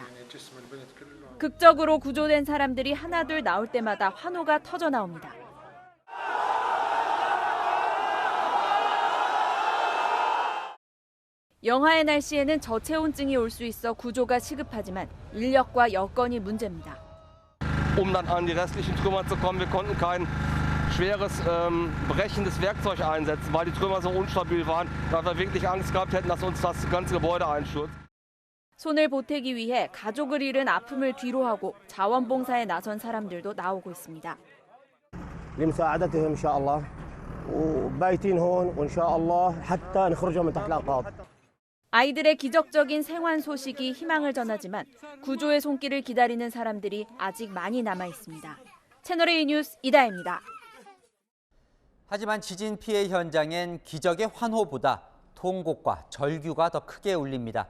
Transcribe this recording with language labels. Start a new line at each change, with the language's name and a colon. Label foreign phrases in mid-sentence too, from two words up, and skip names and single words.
Korean: 극적으로 구조된 사람들이 하나둘 나올 때마다 환호가 터져 나옵니다. 영하의 날씨에는 저체온증이 올 수 있어 구조가 시급하지만 인력과 여건이 문제입니다.
German: Dann an die restlichen Trümmer zu kommen, wir konnten kein schweres brechendes Werkzeug einsetzen, weil die Trümmer so unstabil waren, da wir wirklich Angst gehabt hätten, dass uns das ganze Gebäude einstürzt.
Korean: 손을 보태기 위해 가족을 잃은 아픔을 뒤로하고 자원봉사에 나선 사람들도 나오고 있습니다.
Arabic: لمساعدتهم إن شاء الله وبايتين هون وإن شاء الله حتى نخرجهم من تحت الأنقاض.
Korean: 아이들의 기적적인 생還소식이 희망을 전하지만 구조의 손길을 기다리는 사람들이 아직 많이 남아 있습니다. 채널A 뉴스 이다혜입니다. 하지만 지진 피해 현장엔 기적의 환호보다 통곡과 절규가 더 크게 울립니다.